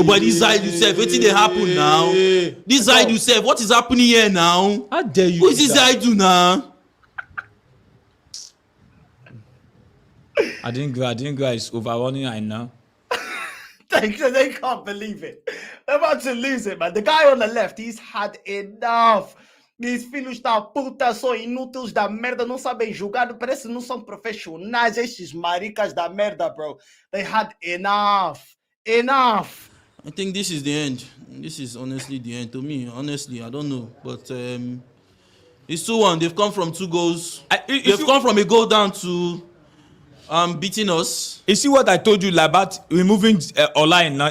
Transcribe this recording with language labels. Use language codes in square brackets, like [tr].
[en] Oh, but this side you said, what did they happen now? This side you said, what is happening here now? How dare you? Who is this side do now? I didn't go. It's overrunning right now. They can't believe it. They're about to lose it, man. The guy on the left, he's had enough. [pt] These filhos da puta são inúteis da merda, não sabem jogar, parece que não são profissionais, estes maricas da merda, bro. [en] They had enough. Enough. I think this is the end. This is honestly the end to me. Honestly, I don't know. But it's 2-1. They've come from 2 goals. They've come from a goal down to beating us. You see what I told you about removing Olain now?